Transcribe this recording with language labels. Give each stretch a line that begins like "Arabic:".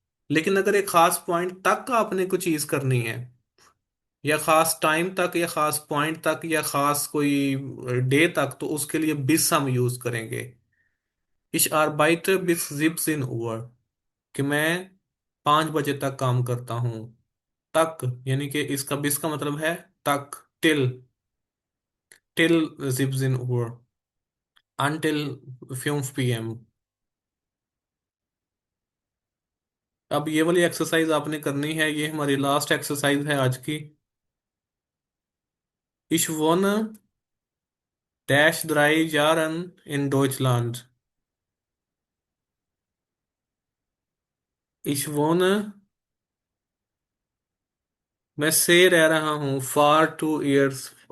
Hindi: लेकिन अगर एक खास पॉइंट तक आपने कुछ चीज करनी है, या खास टाइम तक, या खास पॉइंट तक, या खास कोई डे तक, तो उसके लिए बिस हम यूज करेंगे।
German: Ich arbeite bis 17 Uhr।
Hindi: कि मैं 5 बजे तक काम करता हूँ। तक यानी कि इसका बिस का मतलब है तक, till.
English: till
German: 17 Uhr,
English: until 5 PM।
Hindi: अब ये वाली एक्सरसाइज आपने करनी है, ये हमारी लास्ट एक्सरसाइज है आज की।
German: Ich wohne dash 3 Jahren in Deutschland। Ich wohne,
Hindi: मैं से रह रहा हूँ फार
English: 2 years।